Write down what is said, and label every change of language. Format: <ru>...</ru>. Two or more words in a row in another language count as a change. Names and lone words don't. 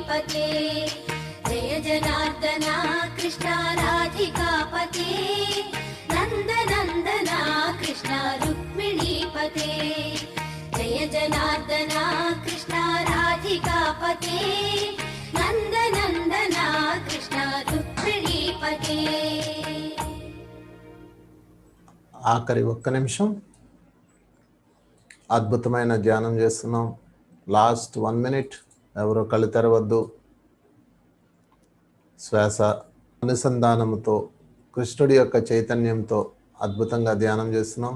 <sa>पते जय जनार्दना कृष्ण राधिकापते नन्दनन्दना कृष्ण रुक्मिणीपते जय जनार्दना कृष्ण राधिकापते नन्दनन्दना कृष्ण रुक्मिणीपते</sa> <te>ఆఖరి ఒక్క నిమిషం అద్భుతమైన ధ్యానం చేస్తున్నాం.</te> <en>last 1 minute.</en> <te>ఎవరో కళ్ళు తెరవద్దు. శ్వాస అనుసంధానముతో కృష్ణుడి యొక్క చైతన్యంతో అద్భుతంగా ధ్యానం చేస్తున్నాం.</te>